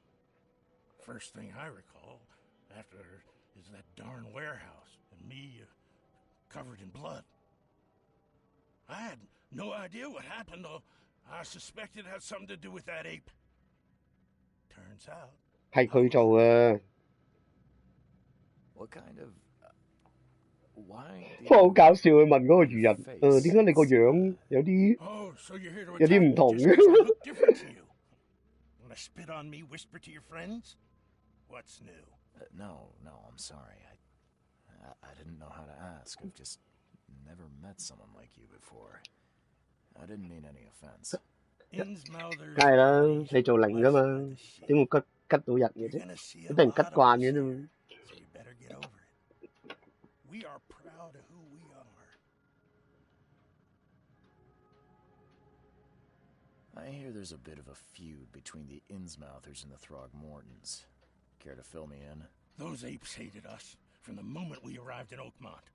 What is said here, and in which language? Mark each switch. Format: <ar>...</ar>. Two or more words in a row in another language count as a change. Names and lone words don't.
<en>First thing I recall after is that darn warehouse and me covered in blood. I had no idea what happened, though. I suspected it had something to do with that ape. Turns out.</en> <yue>係佢做嘅。</yue> <en>What kind of? Why?</en> <yue>不過好搞笑，佢問嗰個魚人，點解你個樣有啲唔同嘅？</yue> <en>Wanna spit on me, whisper to your friends? What's new? No, I'm sorry. I didn't know how to ask. I've just never met someone like you before. I didn't mean any offense.</en> <yue>梗係啦，你做零㗎嘛，點會吉到人嘅啫？你俾人吉慣嘅啫嘛。</yue> <en>We are proud of who we are. I hear there's a bit of a feud between the Innsmouthers and the Throgmortons. Care to fill me in? Those apes hated us from the moment we arrived in Oakmont.</en>